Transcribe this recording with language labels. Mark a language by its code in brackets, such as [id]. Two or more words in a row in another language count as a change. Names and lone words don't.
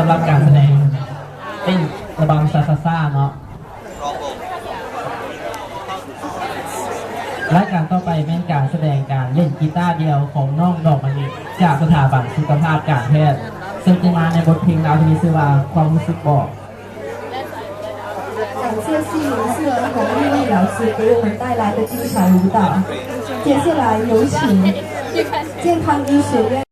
[th] หรับการแสดงเต้นระบำซาซาซ่าเนาะ รายการต่อไปเป็นการแสดงการเล่นกีตาร์เดียวของน้องดอกมะลิจากสถาบันสุขภาพการแพทย์ซึ่งจะมาในบทเพลงดาวที่มีชื่อว่าความรู้สึกบอก [zh] 感谢戏云社洪丽丽老师给我们带来的精彩舞蹈。接下来有请健康医学院。